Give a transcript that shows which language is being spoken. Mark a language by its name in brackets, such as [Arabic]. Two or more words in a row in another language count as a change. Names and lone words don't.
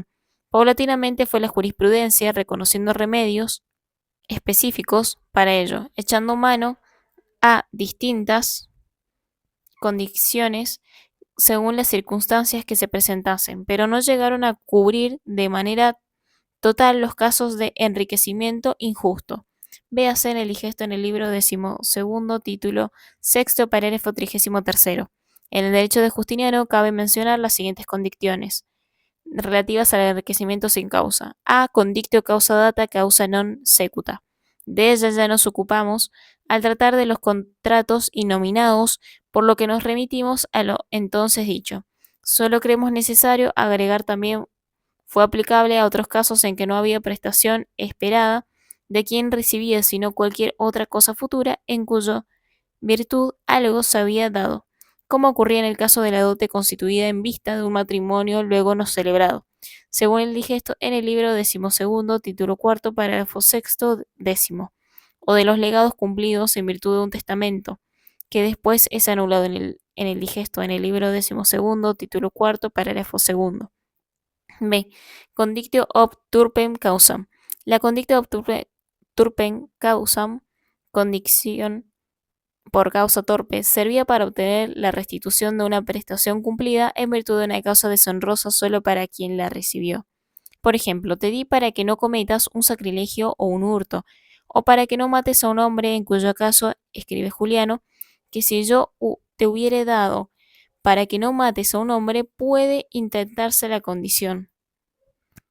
[Spanish] Paulatinamente fue la jurisprudencia reconociendo remedios específicos para ello, echando mano a distintas condiciones según las circunstancias que se presentasen, pero no llegaron a cubrir de manera total los casos de enriquecimiento injusto. Véase en el digesto en el libro decimosegundo, título sexto, parágrafo 33. En el derecho de Justiniano cabe mencionar las siguientes condiciones relativas al enriquecimiento sin causa. A. [Latin] Condictio causa data causa non secuta. [Spanish] De ella ya nos ocupamos al tratar de los contratos innominados, por lo que nos remitimos a lo entonces dicho. Solo creemos necesario agregar también fue aplicable a otros casos en que no había prestación esperada de quien recibía, sino cualquier otra cosa futura en cuya virtud algo se había dado, como ocurría en el caso de la dote constituida en vista de un matrimonio luego no celebrado, según el digesto en el libro decimosegundo, título cuarto, parágrafo sexto, décimo, o de los legados cumplidos en virtud de un testamento, que después es anulado en el digesto en el libro decimosegundo, título cuarto, parágrafo segundo. B. [Latin] Condictio ob turpem causam. La condictio ob turpem causam, [Spanish] condición por causa torpe, servía para obtener la restitución de una prestación cumplida en virtud de una causa deshonrosa solo para quien la recibió. Por ejemplo, te di para que no cometas un sacrilegio o un hurto, o para que no mates a un hombre, en cuyo caso, escribe Juliano, que si yo te hubiere dado para que no mates a un hombre, puede intentarse la condición.